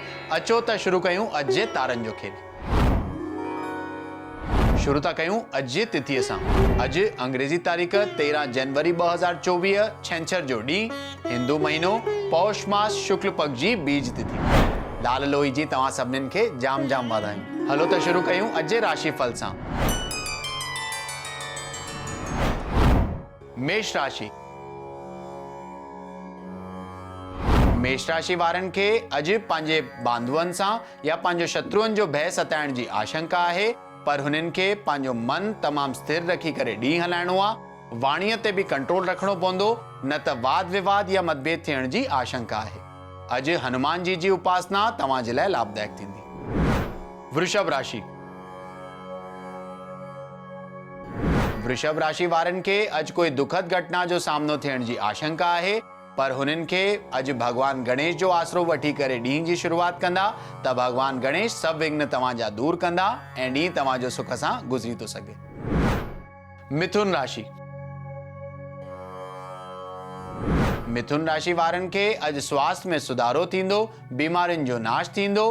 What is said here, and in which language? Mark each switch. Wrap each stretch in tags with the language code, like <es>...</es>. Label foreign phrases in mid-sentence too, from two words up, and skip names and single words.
<sd>अचो त शुरू कयूं अॼु जे तारनि जो खेल। शुरू था कयूं अॼु जी तिथीअ सां। अॼु अंग्रेजी तारीख़ 13 जनवरी 2024 छंछर जो ॾींहुं, हिंदू महीनो पौष मास शुक्ल पक्ष जी बीज तिथि। लाल लोई जी तव्हां सभिनीनि खे जाम जाम वाधायूं। हलो त शुरू कयूं अॼु जे राशिफल सां। मेष राशि। मेष राशि वारनि खे अॼु पंहिंजे बांधवनि सां या पंहिंजो शत्रुअनि जो भय सताइण जी आशंका आहे, पर हुननि खे पंहिंजो मन तमामु स्थिर रखी करे ॾींहुं हलाइणो आहे। वाणीअ ते बि कंट्रोल रखणो पवंदो, न त वाद विवाद या मतभेद थियण जी आशंका आहे। अॼु हनुमान जी जी उपासना तव्हां जे लाइ लाभदायक थींदी। वृषभ राशि। वृषभ राशि वारनि खे अॼु कोई दुखद घटना जो सामनो थियण जी आशंका आहे, पर हुननि खे अॼु भगवान गणेश जो आसरो वठी करे ॾींहं जी शुरूआत कंदा त भगवान गणेश सभु विघ्न तव्हांजा दूर कंदा ऐं ॾींहुं तव्हांजो सुख सां गुज़री थो सघे। मिथुन राशि। मिथुन राशि वारनि खे अॼु स्वास्थ्य में सुधारो थींदो, बीमारियुनि जो नाश थींदो।</sd>